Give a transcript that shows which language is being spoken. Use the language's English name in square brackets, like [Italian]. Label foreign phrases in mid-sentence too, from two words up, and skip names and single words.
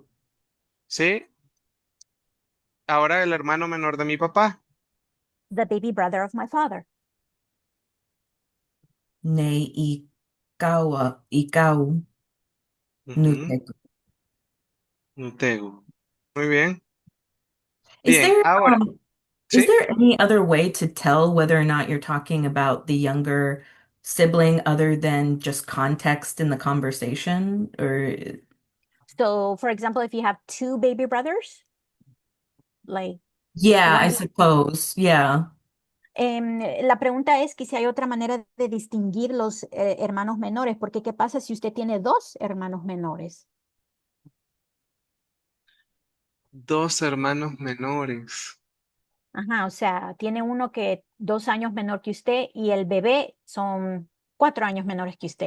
[Spanish] ¿Sí? Ahora el hermano menor de mi papá. [English] The baby brother of my father. Ikau nutegu. Nutegu. [Spanish] Muy bien. [English] Is [Spanish] Bien, [English] there [Spanish] ahora. [English] is [Spanish] ¿Sí? [English] there any other way to tell whether or not you're talking about the younger sibling other than just context in the conversation? Or So for example, if you have two baby brothers, like yeah, I one. suppose. Yeah. [Spanish] La pregunta es que si hay otra manera de distinguir los hermanos menores, porque ¿qué pasa si usted tiene dos hermanos menores? Dos hermanos menores. Ajá, o sea, tiene uno que 2 años menor que usted y el bebé son 4 años menores que usted.